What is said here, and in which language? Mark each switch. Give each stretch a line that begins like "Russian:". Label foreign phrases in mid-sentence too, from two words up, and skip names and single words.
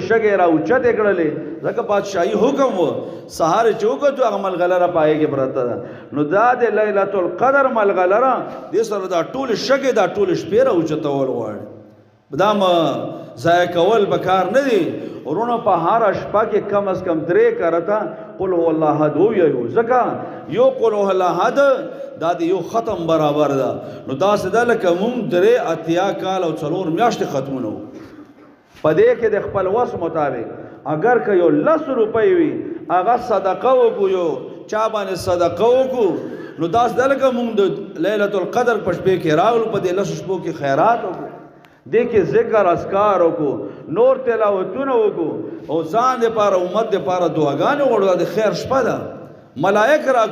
Pashto: شګې راوچتې کړلې ځکه بادشاهي حکم و سهار چې وکړو هغه ملغلره په هغې کې پرته ده نو دا د لیلة القدر ملغلره دې سره دا ټولې شګې دا ټولې شپې راوچتول غواړي دا ضایع کول پکار نه دي ورونو په هر شپه کې کم از کم 3 کرتا
Arabic: قل هو الله احد
Pashto: ویو ځکه یو
Arabic: قل هو الله احد
Pashto: دا د یو ختم برابر ده نو داسې ده لکه مونږ 3 اتیا کال او 4 میاشتې ختمونه په دې کې د خپل وس مطابق اگر که یو 10 روپۍ وي هغه صدقه وکړو یو چا باندې صدقه وکړو نو داسې ده لکه مونږ د لیلة القدر په شپې کې راغلو په دې 10 شپو کې خیرات وکړو دې کې ذکر اذکار وکړو نور تلاوتونه وکړو او ځان دپاره امت دپاره دعاګانې وغواړو د خیر شپه ده ملائک